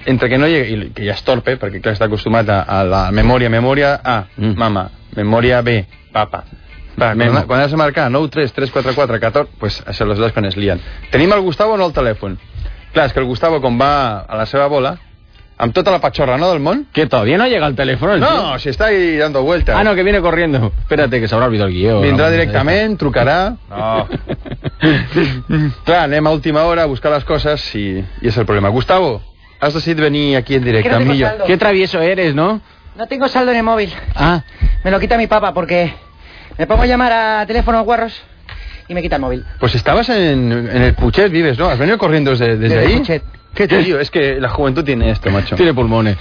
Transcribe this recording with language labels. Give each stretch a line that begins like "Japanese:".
Spanish: Entre que no lleguen,
Catalan: i que ja es torpe, perquè clar, està acostumat a la memòria A, mama, memòria B, papa. Va, quan has de marcar 9-3-3-4-4-14, pues això les dues quan es lien. Tenim el Gustavo o no al telèfon? Clar, és que el Gustavo, com va a la seva bola, amb tota la pachorra, no, del món...
Spanish: Que todavía no llega el teléfono, el tío. No, si está ahí dando vueltas. Ah, no, que viene corriendo. Espérate, que se habrá olvidado el guió.
Catalan: Vindrà directament, trucarà... No. Clar, anem a última hora a buscar les coses i és el problema. Gustavo, has decidit venir aquí en directe amb mi.
Spanish: Qué travieso eres, ¿no? No tengo saldo en el móvil. Ah. Me lo quita mi papa porque me pongo a llamar a teléfono guarros. Y me quita el móvil. Pues estabas en el Puchet, vives, ¿no? Has venido corriendo desde ahí. Puchet. ¿Qué, tío? Es que la juventud tiene esto, macho. Tiene pulmones.